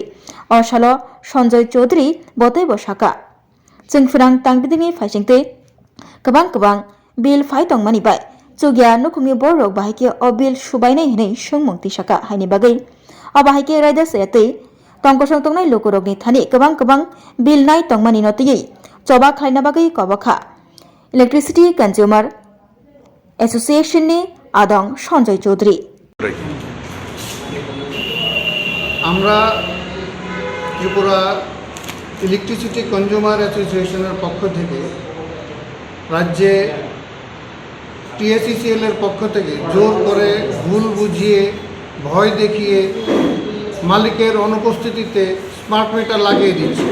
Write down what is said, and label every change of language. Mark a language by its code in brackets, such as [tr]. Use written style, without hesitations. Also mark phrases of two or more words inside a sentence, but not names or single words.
[trp] osalo Sanjay Chaudhary botai bosaka jengfrang tangbedini faisingte kabang bil phai tongmani bai chugya nukungni borok bahike o bil subainai hinai sungmungti saka haini bagai abahike raida sayatei tongkosong tongnai lukurokni thani kabang bil nai tongmani notiyei choba khlaina bagai kobakha Electricity Consumer Association ni adong Sanjay Chaudhary [bn] আমরা ত্রিপুরা ইলেকট্রিসিটি কনজিউমার অ্যাসোসিয়েশনের পক্ষ থেকে রাজ্যে TACCL এর পক্ষ থেকে জোর করে ভুল বুঝিয়ে ভয় দেখিয়ে মালিকের অনুপস্থিতিতে স্মার্ট মিটার লাগিয়ে দিচ্ছে।